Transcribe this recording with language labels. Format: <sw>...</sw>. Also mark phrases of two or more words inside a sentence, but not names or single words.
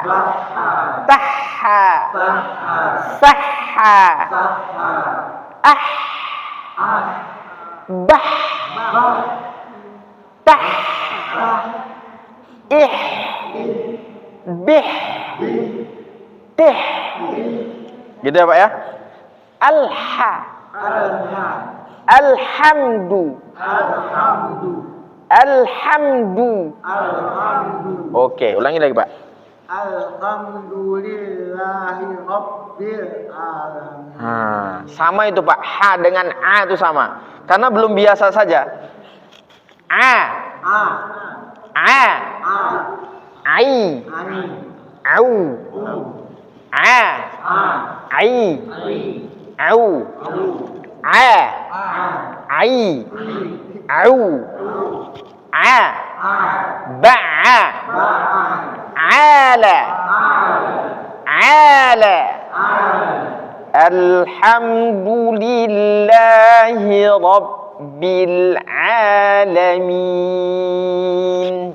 <id>Tahha. Sahha. Bah. Tah. Bih. Tih. Gitu ya Pak ya.</id> <ar>Alha. Alhamdu. Alhamdu. Alhamdu.</ar> <id>Oke, ulangi lagi, Pak.</id> <ar>Alhamdulillahi Rabbil Alamin.</ar> <id>Sama itu, Pak. Ha dengan a itu sama. Karena belum biasa saja. A, A. a, A. ai, Ani. au, U. a, A. ai, I. au, U. a, A. ai, I. au, a, A. ba'a, Ba'a. ala, ala.</id> <ar>Alhamdulillahi Rabbil Alamin.</ar>